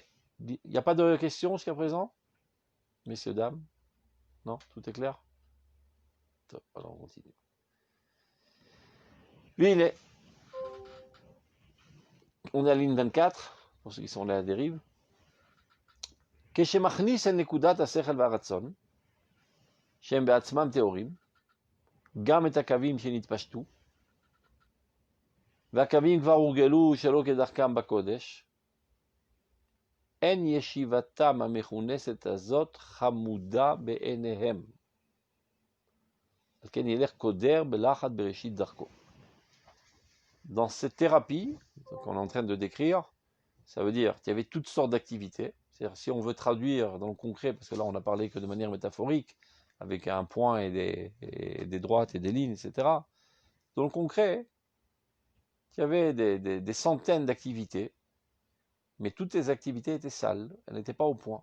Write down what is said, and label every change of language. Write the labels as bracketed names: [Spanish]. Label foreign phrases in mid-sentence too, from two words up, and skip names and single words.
[French] Il n'y a pas de questions jusqu'à présent, messieurs, dames? Non, tout est clair? Top. Alors on continue. Veine. On est à la ligne 24, pour ceux qui sont là à la dérive. [Hebrew] כשמכניס אל נקודת השכל והרצון, שהם בעצמם טהורים, גם את הקווים שנתפשטו, והקווים כבר הורגלו שלא כדרכם בקודש, אין ישיבתם המכונסת הזאת חמודה בעיניהם. על כן ילך קודר בלחץ בראשית דרכו. [French] Dans cette thérapie qu'on est en train de décrire, ça veut dire qu'il y avait toutes sortes d'activités. C'est-à-dire, si on veut traduire dans le concret, parce que là on n'a parlé que de manière métaphorique, avec un point et des droites et des lignes, etc. Dans le concret, il y avait des centaines d'activités, mais toutes les activités étaient sales, elles n'étaient pas au point.